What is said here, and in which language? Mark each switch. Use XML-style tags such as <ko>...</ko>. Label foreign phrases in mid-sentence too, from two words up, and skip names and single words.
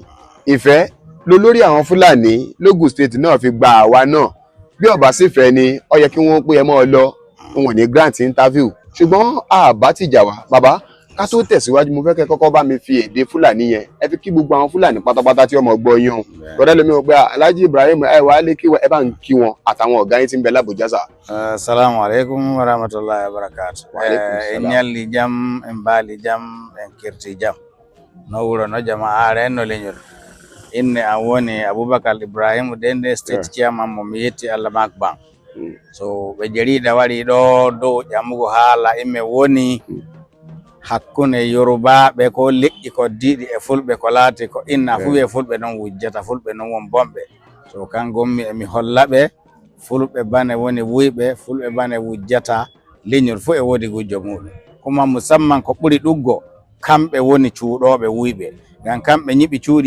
<yo>ìfẹ́ lolórí àwọn Fúlàní lógùn state náà fi gba àwa náà bí ọba sì fẹ́ ni ó yẹ kí wọ́n pé ẹ mọ́ ọ lọ wọn ò ní</yo> <en>grant interview</en> <yo>ṣùgbọ́n àbá ti jà wá bàbá ká tó tẹ̀síwájú mo fẹ́ kẹ́ kọ́kọ́ bá mi fi èdè Fúlàní yẹn ẹ fi kí gbogbo àwọn Fúlàní pátápátá tí ọmọ gbọ́ yín o lọ́dẹ́ lómi ò pé Alhaji Ibrahim ẹ wà á lé kí ẹ bá ń kí wọn àtàwọn ọ̀gá yín tí ń bẹ l'Abuja sà.</yo> <ar>السلام عليكم ورحمة الله وبركاته.</ar> <ff>Enyali jam embali jam enkirti jam no wuro no jama'a are no lenyol inne awoni Abubakar Ibrahim Dende</ff> <en>state chairman</en> <ff>mo miyeti Allamak Bank. So be jarida wari do jamugo hala imme woni hakkune Yoruba be ko leƴƴi ko diidi e fulɓe ko laati ko inna fu ɓe fulɓe non wujjata fulɓe non won bomɓe so kan gommi emi holla ɓe fulɓe bane woni wuyɓe fulɓe bane wujjata leñol fu e woodi gujjo muɗum kuma musamman ko ɓuri ɗuggo kamɓe woni cuuɗoɓe wuyɓe ngam kamɓe ñiɓi cuuɗi</ff>